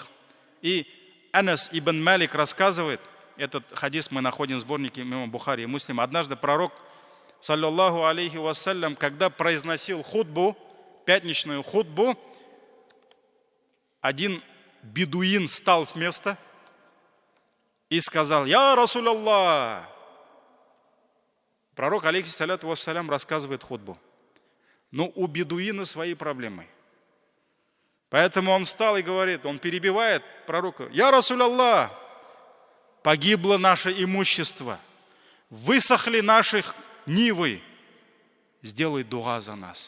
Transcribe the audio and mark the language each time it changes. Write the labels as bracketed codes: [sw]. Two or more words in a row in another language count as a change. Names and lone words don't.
[ru] И Анас ибн Малик рассказывает, этот хадис мы находим в сборнике имама Бухари и Муслима. Однажды пророк, [ar] صلى الله عليه وسلم, [ru] когда произносил хутбу, пятничную хутбу, один бедуин встал с места и сказал: [ar] «يا رسول الله». [ru] Пророк, [ar] عليه الصلاة والسلام, [ru] рассказывает хутбу. Но у бедуина свои проблемы. Поэтому он встал и говорит, он перебивает пророка: [ar] «يا رسول الله, [ru] погибло наше имущество, высохли наши нивы, сделай дуа за нас.